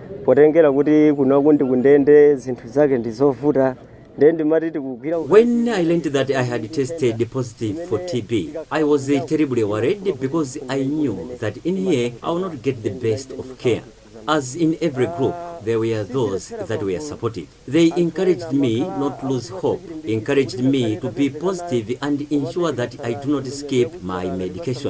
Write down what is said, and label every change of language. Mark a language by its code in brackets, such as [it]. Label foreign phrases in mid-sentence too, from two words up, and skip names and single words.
[ny] potengera kuti kunoku ndi kundende zinthu zake ndizovuta. [en] When I learned that I had tested positive for TB, I was terribly worried because I knew that in here I would not get the best of care. As in every group, there were those that were supportive. They encouraged me not to lose hope, encouraged me to be positive and ensure that I do not skip my medication.